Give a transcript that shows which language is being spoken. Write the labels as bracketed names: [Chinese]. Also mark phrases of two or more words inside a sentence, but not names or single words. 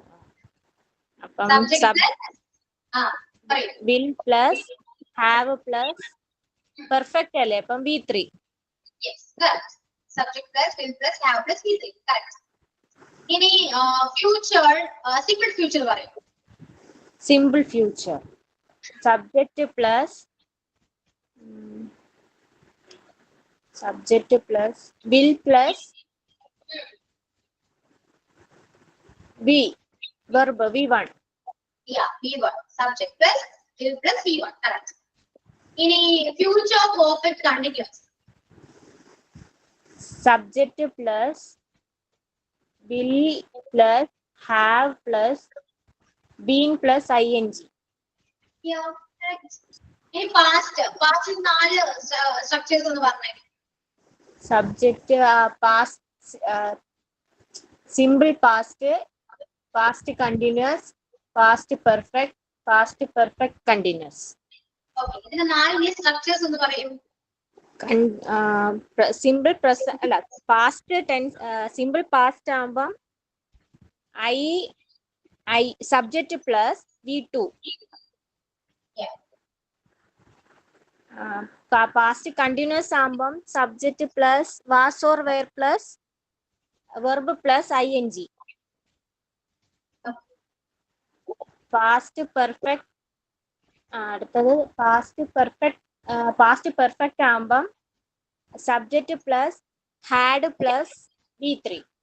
[English] അപ്പം will plus have plus perfect അല്ലേ? [Malayalam] അപ്പം V3. [English] subject plus will plus have plus V3. correct. ഇനി future simple future പറയും. simple future subject plus will plus V verb V1. V1. Subject plus will plus V1. Correct. Ini future perfect continuous. Subject plus will plus have plus been plus ing. [Malayalam] Correct. Ini past നാല് structures എന്ന് പറഞ്ഞേ. [English] Subject past simple past continuous past perfect continuous. [Malayalam] Okay, ഇതിന്റെ നാല് structures എന്ന് പറയും. [English] simple present അല്ല past tense simple past ആവുമ്പം I subject plus V2. Yeah. Past continuous ആകുമ്പം subject plus was or were plus verb plus ing. Past perfect അടുത്തത് past perfect ആകുമ്പം subject plus had plus V3.